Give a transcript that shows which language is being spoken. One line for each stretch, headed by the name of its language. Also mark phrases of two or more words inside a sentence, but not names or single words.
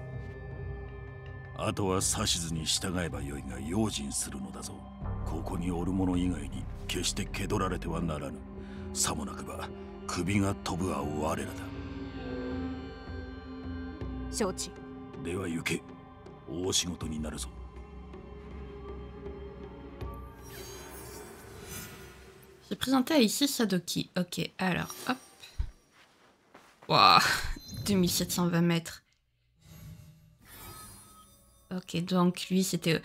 Japanese: あとは指図に従えばよいが用心するのだぞ。ここにおる者以外に決して気取られてはならぬ。さもなくば首が飛ぶは我らだ。承知。では行け。大仕事になるぞ。
French: J'ai présenté à ici Sadoki. Ok, alors, hop. Waouh, 2720 mètres. Ok, donc lui c'était...